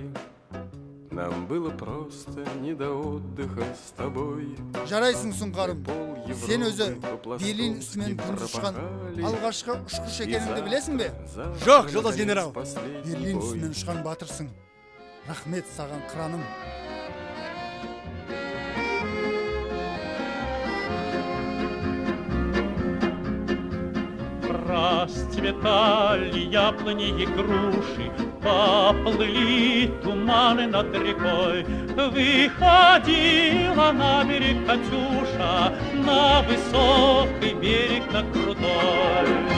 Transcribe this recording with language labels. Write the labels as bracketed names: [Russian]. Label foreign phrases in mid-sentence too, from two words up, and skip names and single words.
[Russian] Нам было просто не до отдыха с тобой. [Kazakh] Жарайсың сұңқарым. [Russian] Пол [Kazakh] Сен өзі [Russian] Европы Берлин по-пластунски [Kazakh] ісімен күндіз ұшқан [Russian] пропахали. [Kazakh] алғашқы ұшқыш екеніңді білесің бе? Жоқ, жолдас генерал. Берлин ісімен ұшқан батырсың. Рахмет саған қыраным. [Russian] Расцветали яблони и груши, поплыли туманы над рекой. Выходила на берег Катюша, на высокий берег, на крутой.